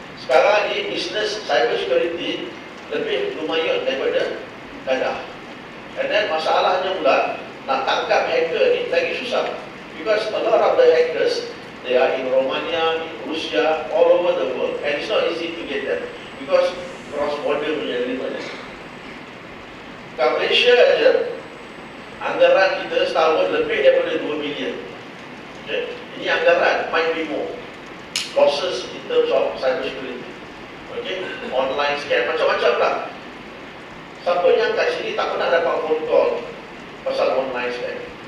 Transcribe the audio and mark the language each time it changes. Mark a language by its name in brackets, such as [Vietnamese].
[Malay] Sekarang ni business cyber security lebih lumayan daripada dadah. And then masalahnya pula nak tangkap hacker ni lagi susah. [English] Because a lot of the hackers, they are in Romania, in Russia, all over the world, and it's not easy to get them because cross border punya element. [Malay] Kat Malaysia aja, anggaran kita setahun lebih daripada 2 bilion. Okay? Ini anggaran, [English] might be more. Losses in terms of cyber security. [Malay] Okay? Online scam, macam-macam lah. Siapa yang kat sini tak pernah dapat phone call pasal online scam?